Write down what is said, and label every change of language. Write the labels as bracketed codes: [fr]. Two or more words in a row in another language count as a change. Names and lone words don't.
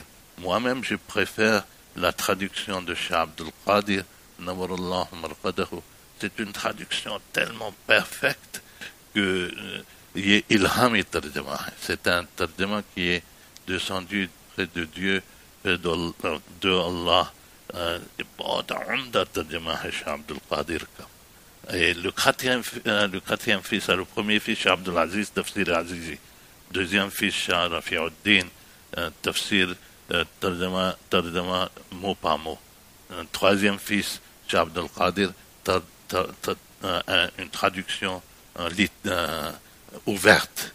[fr] Moi-même, je préfère la traduction de Shah Abdul Qadir, [ar] نور الله مرقده. [fr] C'est une traduction tellement parfaite que [ur] الہام ترجمہ. [fr] C'est un tarjama qui est descendu près de Dieu, près de Allah. [ur] بہت عمدہ ترجمہ ہے شاہ عبدالقادر کا. [fr] Et le quatrième fils, le premier fils, Shah Abdul Aziz, tafsir Azizi. Deuxième fils, Shah Rafi'uddin, [ur] تفسیر ترجمہ [fr] mot par mot. Troisième fils, Shah Abdul Qadir, une traduction ouverte.